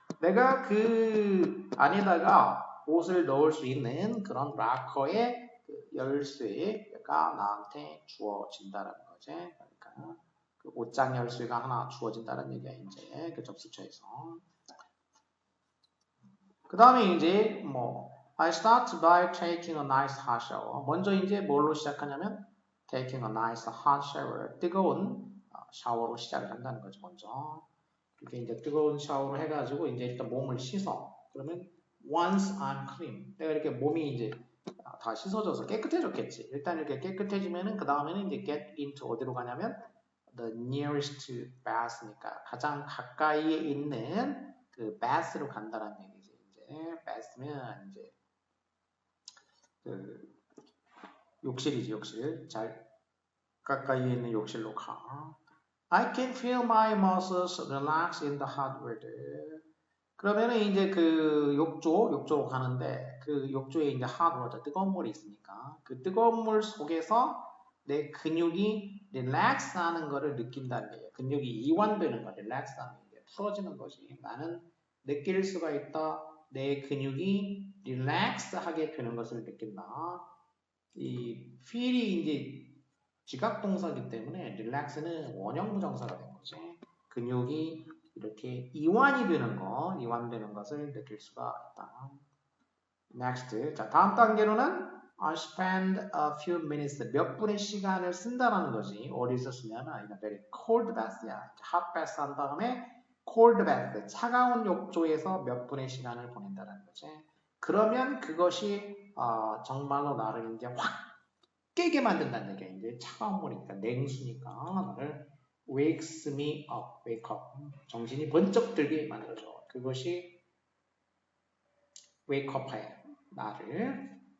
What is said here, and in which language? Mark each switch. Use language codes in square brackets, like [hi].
[ko] 내가 그 안에다가 옷을 넣을 수 있는 그런 락커의 그 열쇠가 나한테 주어진다라는 거지. 그러니까 그 옷장 열쇠가 하나 주어진다는 얘기야 이제 그 접수처에서. 그 다음에 이제 뭐 [en] I start by taking a nice hot shower. [ko] 먼저 이제 뭘로 시작하냐면 [en] taking a nice hot shower. [ko] 뜨거운 샤워로 시작을 한다는 거죠. 먼저 이렇게 이제 뜨거운 샤워를 해가지고 이제 일단 몸을 씻어. 그러면 [en] once I'm clean. [ko] 내가 이렇게 몸이 이제 다 씻어져서 깨끗해졌겠지. 일단 이렇게 깨끗해지면은 그 다음에는 이제 [en] get into [ko] 어디로 가냐면 [en] the nearest bath [ko] 니까 가장 가까이에 있는 그 bath로 간다는 얘기지. 이제 bath면 이제 그 욕실이지, 욕실. 잘 가까이에 있는 욕실로 가. [en] I can feel my muscles relax in the hot weather. [ko] 그러면은 이제 그 욕조로 가는데 그 욕조에 이제 [en] hot water, [ko] 뜨거운 물이 있으니까 그 뜨거운 물 속에서 내 근육이 relax 하는 거를 느낀다는 거예요. 근육이 이완되는 거, relax 하는 게. 풀어지는 거지. 나는 느낄 수가 있다. 내 근육이 릴렉스하게 되는 것을 느낀다. 이 feel이 이제 지각동사이기 때문에 릴렉스는 원형 부정사가 된 거지. 근육이 이렇게 이완이 되는 거, 이완되는 것을 느낄 수가 있다. [en] Next. [ko] 자, 다음 단계로는 [en] I spend a few minutes. [ko] 몇 분의 시간을 쓴다라는 거지. 어디서 쓰냐면 [en] in a very cold bath야. hot bath [ko] 한 다음에 [en] cold bath. [ko] 차가운 욕조에서 몇 분의 시간을 보낸다라는 거지. 그러면 그것이 정말로 나를 이제 확 깨게 만든다는 얘기야. 이제 차가운 물이니까 냉수니까 나를 [en] wakes me up, wake up. [ko] 정신이 번쩍 들게 만들어줘. 그것이 wake up야. 나를.